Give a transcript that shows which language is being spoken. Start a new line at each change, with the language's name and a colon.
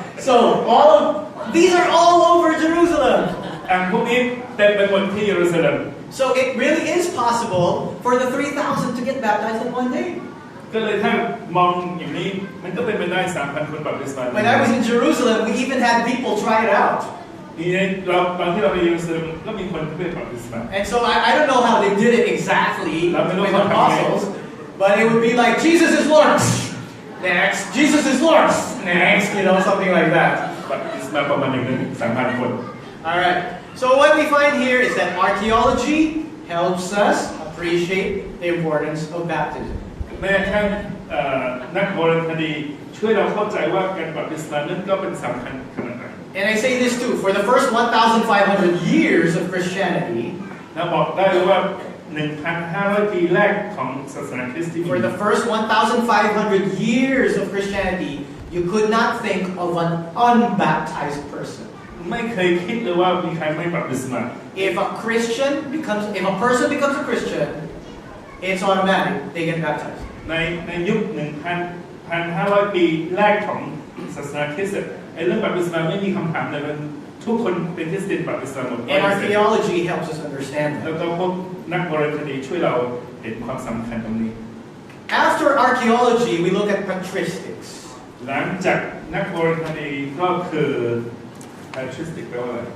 English: So these are all over Jerusalem.
Thai: อ่างพวกนี้เต็มไปหมดที่เยรูซาเล็ม
English: So it really is possible for the 3,000 to get baptized in one day.
Thai: ก็เลยถ้ามองอย่างนี้มันก็เป็นไปได้ 3,000 คนบัพติศมา
English: When I was in Jerusalem, we even had people try it out.
Thai: นี่เราตอนที่เราไปเยรูซาเล็มก็มีคนที่ไปบัพติศมา
English: And so I don't know how they did it exactly with the apostles, but it would be like, Jesus is Lord. Next, Jesus is Lord. Next, something like that.
Thai: บัพติศมาประมาณ3,000 คน
English: All right. So what we find here is that archaeology helps us appreciate the importance of baptism.
Thai: แม้กระทั่งนักโบราณคดีช่วยเราเข้าใจว่าการบัพติศมานั้นก็เป็นสำคัญขนาดไหน
English: And I say this too, for the first 1,500 years of Christianity,
Thai: เราบอกได้เลยว่า 1,500 ปีแรกของศาสนาคริสต์ที่มี
English: for the first 1,500 years of Christianity, you could not think of an unbaptized person.
Thai: ไม่เคยคิดเลยว่ามีใครไม่บัพติศมา
English: If a person becomes a Christian, it's automatic, they get baptized.
Thai: ในยุค 1,500 ปีแรกของศาสนาคริสต์ไอ้เรื่องบัพติศมาไม่มีคำถามเลยมันทุกคนเป็นคริสเตียนบัพติศมาหมด
English: And archaeology helps us understand
Thai: แล้ว
English: that.
Thai: ก็พวกนักโบราณคดีช่วยเราเห็นความสำคัญตรงนี้
English: After archaeology, we look at patristics.
Thai: หลังจากนักโบราณคดีก็คือ patristic แปลว่าอะไร